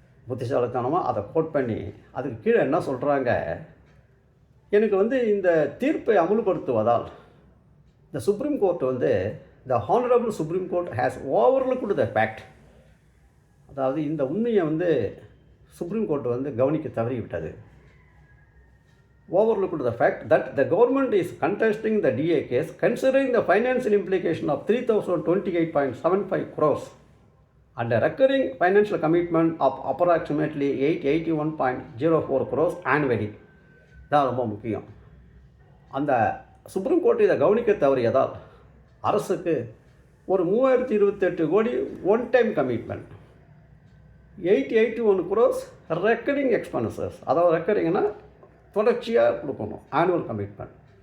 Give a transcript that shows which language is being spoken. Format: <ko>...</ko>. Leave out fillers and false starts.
<ta>புத்திசாலித்தனமாக அதை கோட் பண்ணி அதுக்கு கீழே என்ன சொல்கிறாங்க, எனக்கு இந்த தீர்ப்பை அமுல்படுத்துவதால் இந்த supreme court</ta> <en>the honourable supreme court has overlooked the fact,</en> <ta>அதாவது இந்த உண்மையை சுப்ரீம் கோர்ட் கவனிக்க தவறிவிட்டது.</ta> <en>Overlooked the fact that the government is contesting the DA case considering the financial implication of 3028.75 crores and a recurring financial commitment of approximately 881.04 crores annually.</en> <ta>தான் ரொம்ப முக்கியம். அந்த supreme court இதை கவனிக்க தவறியதால் அரசுக்கு ஒரு 3028 கோடி</ta> <en>one time commitment, 881 crores recurring expenses,</en> <ta>அதாவது ரெக்கரிங்னா தொடர்ச்சியாக கொடுக்கணும், ஆனுவல் கமிட்மெண்ட்.</ta>